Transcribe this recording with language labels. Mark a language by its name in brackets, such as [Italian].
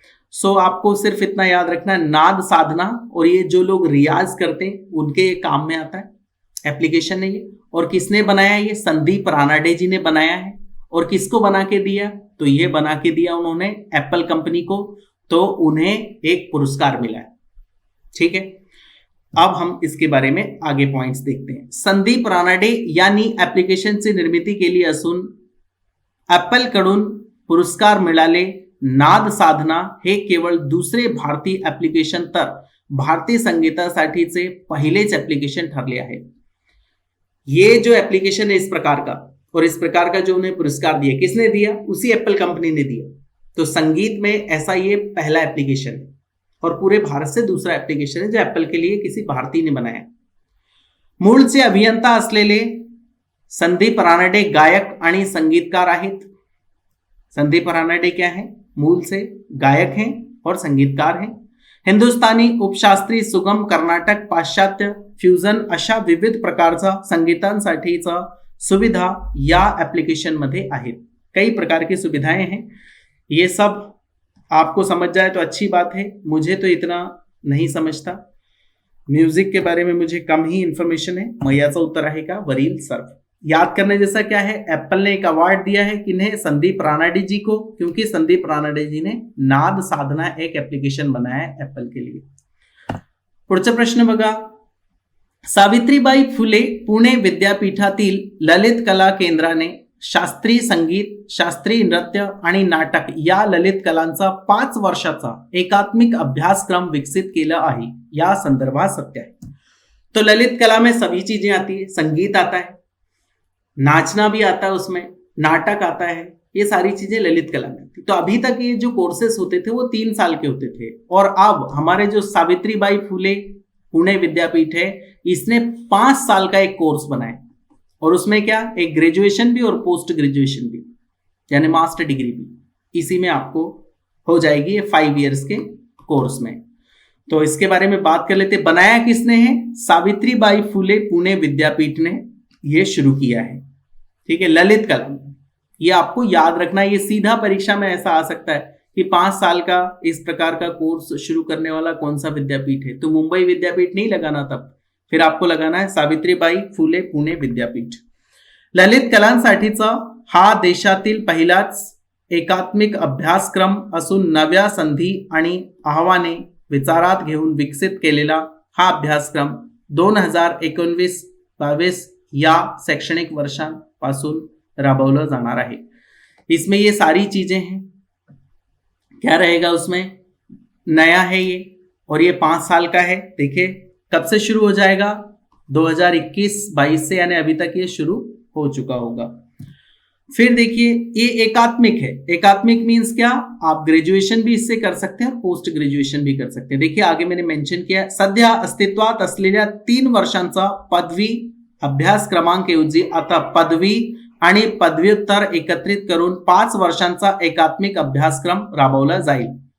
[Hindi] सो आपको सिर्फ इतना याद रखना, नाद साधना, और ये जो लोग रियाज करते हैं उनके ये काम में आता है, एप्लीकेशन है ये. और किसने बनाया? ये संदीप रानाडे जी ने बनाया है. और किसको बना के दिया? तो ये बना के दिया उन्होंने एप्पल कंपनी को, तो उन्हें एक पुरस्कार मिला है. ठीक है. अब हम इसके बारे में आगे पॉइंट्स देखते हैं. [Marathi] संदीप रानाडे यांनी ऍप्लिकेशनची निर्मिती केली असून ऍपल कडून पुरस्कार मिळाले. नाद साधना हे केवळ दुसरे भारतीय ऍप्लिकेशन तर भारतीय संगीतासाठीचे पहिलेच ऍप्लिकेशन ठरले आहे. [Hindi] ये जो एप्लीकेशन है इस प्रकार का, और इस प्रकार का जो उन्हें पुरस्कार दिया, किसने दिया? उसी एप्पल कंपनी ने दिया. तो संगीत में ऐसा ये पहला एप्लीकेशन है और पूरे भारत से दूसरा एप्लीकेशन है जो एप्पल के लिए किसी भारतीय ने बनाया. [Marathi] मूळचे अभियंता असलेले संदीप रानडे गायक आणि संगीतकार आहेत. [Hindi] संदीप रानडे क्या है? मूल से गायक हैं और संगीतकार हैं. [Marathi] हिंदुस्थानी, उपशास्त्रीय, सुगम, कर्नाटक, पाश्चात्य, फ्युजन अशा विविध प्रकारचा संगीतांसाठीचा सुविधा या एप्लीकेशन मध्ये आहेत. [Hindi] कई प्रकार की सुविधाएं हैं. ये सब आपको समझ जाए तो अच्छी बात है. मुझे तो इतना नहीं समझता, म्यूजिक के बारे में मुझे कम ही इंफॉर्मेशन है. [Marathi] मैयाचा उत्तर आहे का? वरील सर्व. [Hindi] याद करने जैसा क्या है? एप्पल ने एक अवार्ड दिया है किन्हें? संदीप रानाडे जी को, क्योंकि संदीप रानाडे जी ने नाद साधना एक एप्लीकेशन बनाया है एप्पल के लिए. [Marathi] पुढचा प्रश्न बघा. सावित्रीबाई फुले पुणे विद्यापीठातील ललित कला केंद्राने शास्त्रीय संगीत, शास्त्रीय नृत्य आणि नाटक या ललित कलांचा 5 वर्षाचा एकात्मिक अभ्यासक्रम विकसित केला आहे. या संदर्भात सत्य है. [Hindi] तो ललित कला में सभी चीजें आती है, संगीत आता है, नाचना भी आता है, उसमें नाटक आता है, ये सारी चीजें ललित कला में थी. तो अभी तक ये जो कोर्सेस होते थे वो 3 साल के होते थे, और अब हमारे जो सावित्रीबाई फुले पुणे विद्यापीठ है इसने 5 साल का एक कोर्स बनाया. और उसमें क्या? एक ग्रेजुएशन भी और पोस्ट ग्रेजुएशन भी, यानी मास्टर डिग्री भी इसी में आपको हो जाएगी, ये 5 इयर्स के कोर्स में. तो इसके बारे में बात कर लेते. बनाया किसने है? सावित्रीबाई फुले पुणे विद्यापीठ ने ये शुरू किया है. ठीक है. ललित कला, ये आपको याद रखना है. ये सीधा परीक्षा में ऐसा आ सकता है कि 5 साल का इस प्रकार का कोर्स शुरू करने वाला कौन सा विद्यापीठ है. तो मुंबई विद्यापीठ नहीं लगाना, तब फिर आपको लगाना [Marathi] आहे सावित्रीबाई फुले पुणे विद्यापीठ. ललित कलांसाठीचा हा देशातील पहिलाच एकात्मिक अभ्यासक्रम असून नव्या संधी आणि आव्हाने विचारात घेऊन विकसित केलेला हा अभ्यासक्रम 2019-22 या शैक्षणिक वर्षापासून राबवला जाणार आहे. [Hindi] इसमें ये सारी चीजें हैं. क्या रहेगा उसमें? नया है ये और ये 5 साल का है. देखिए कब से शुरू हो जाएगा? 2021-22 से, यानी अभी तक ये शुरू हो चुका होगा. फिर देखिए ये एकात्मिक है. एकात्मिक मीन्स क्या? आप ग्रेजुएशन भी इससे कर सकते हैं और पोस्ट ग्रेजुएशन भी कर सकते हैं. देखिए आगे मैंने मेंशन किया, [Marathi] सध्या अस्तित्वात असलेल्या 3 वर्षांचा पदवी अभ्यासक्रमांऐवजी आता पदवी आणि पदव्युत्तर एकत्रित करून 5 वर्षांचा एकात्मिक अभ्यासक्रम राबवला जाईल.